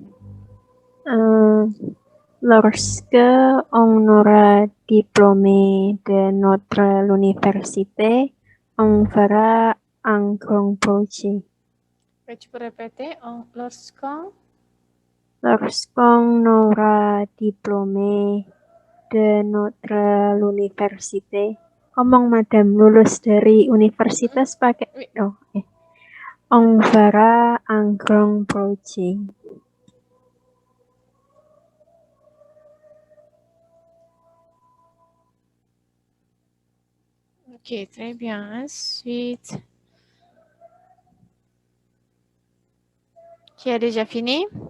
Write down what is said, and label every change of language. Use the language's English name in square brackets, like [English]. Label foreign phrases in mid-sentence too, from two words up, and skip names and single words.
[French] Lorsque on aura diplômé de notre université, on fera un grand projet. Tu peux répéter lorsqu'on Lorsqu'on aura diplômé de notre université. [Indonesian] Ngomong madam, lulus dari universitas pakai [French] Oui. On fera un grand projet. Ok, très bien. Ensuite, qui a déjà fini?